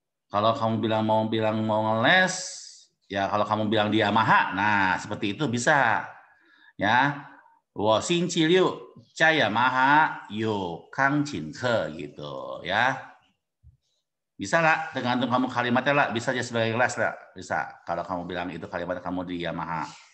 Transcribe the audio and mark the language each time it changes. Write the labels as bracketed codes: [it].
[id] Kalau kamu mau ngeles, ya kalau kamu bilang di Yamaha, nah seperti itu bisa. [zh] Ya, 我星期六在雅马哈有钢琴课 [id] gitu ya. Bisa lah, tergantung kamu kalimatnya lah, bisa aja sebagai kelas lah, bisa. Kalau kamu bilang itu kalimat kamu di Yamaha.